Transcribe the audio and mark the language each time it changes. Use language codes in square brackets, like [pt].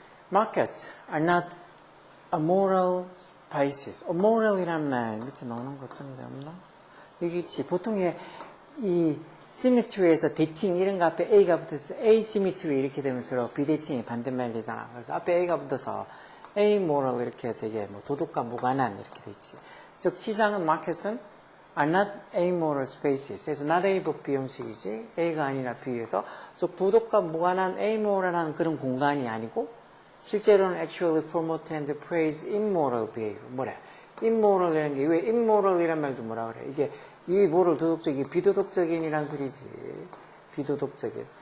[en] Markets are not a moral basis. [ko] moral이라는 말 밑에 나오는 것 같은데 없나? 여기 있지. 보통 이 symmetry에서 대칭 이런 거 앞에 A가 붙어서 asymmetry 이렇게 되면 서로 비대칭이 반대말 되잖아. 그래서 앞에 A가 붙어서 amoral 이렇게 해서 이게 뭐 도덕과 무관한 이렇게 돼 있지. [en] 즉 [ko] 시장은 마켓은 [en] are not amoral spaces. [ko] 그래서 not A but B 형식이지. A가 아니라 B에서 즉 도덕과 무관한 amoral한 그런 공간이 아니고 실제로는 [en] actually promote and praise immoral behavior. [ko] 뭐래? immoral이라는 게 왜 immoral이란 말도 뭐라 그래? 이게 이 모럴 도덕적인 비도덕적인이란 소리지. 비도덕적인.